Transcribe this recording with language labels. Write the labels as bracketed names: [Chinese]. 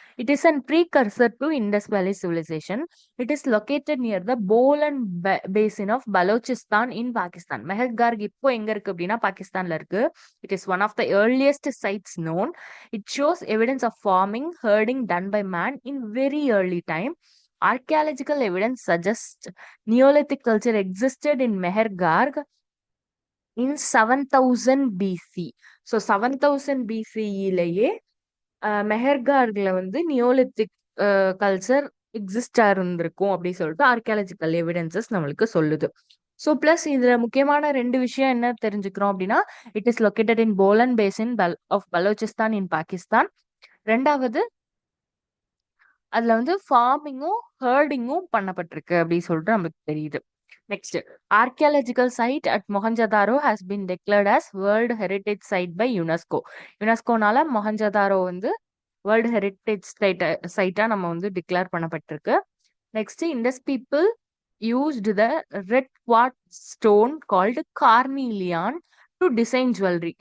[English] It is an precursor to Indus valley civilisation. It is located near the Bolan basin of Balochistan in Pakistan. [Tamil] மெஹர்கார் இப்போ எங்க இருக்கு அப்படின்னா பாகிஸ்தான்ல இருக்கு. [English] It is one of the earliest sites known. It shows evidence of farming herding done by man in very early time. Archaeological evidence suggests Neolithic culture existed in Mehergarh in 7000 BC. [Tamil] So 7000 பிசிஇலேயே மெஹர்கார்ல வந்து Neolithic culture எக்ஸிஸ்டா இருந்திருக்கும் அப்படின்னு சொல்லிட்டு archaeological evidences நம்மளுக்கு சொல்லுது. So plus இதுல முக்கியமான ரெண்டு விஷயம் என்ன தெரிஞ்சுக்கிறோம் அப்படின்னா [English] It is located in Bolan basin of Balochistan in Pakistan. [Tamil] ரெண்டாவது அதுல வந்து ஃபார்மிங்கும் ஹர்டிங்கும் பண்ணப்பட்டிருக்கு அப்படின்னு சொல்லிட்டு நமக்கு தெரியுது. [English] Next, archaeological site at Mohenjodaro has been declared as world heritage site by UNESCO. [Tamil] யுனெஸ்கோனால Mohenjo-daro வந்து வேர்ல்டு ஹெரிட்டேஜ் சைட்டா நம்ம வந்து டிக்ளேர் பண்ணப்பட்டிருக்கு. [English] Next, Indus people used the red quartz stone called carnelian to design jewelry.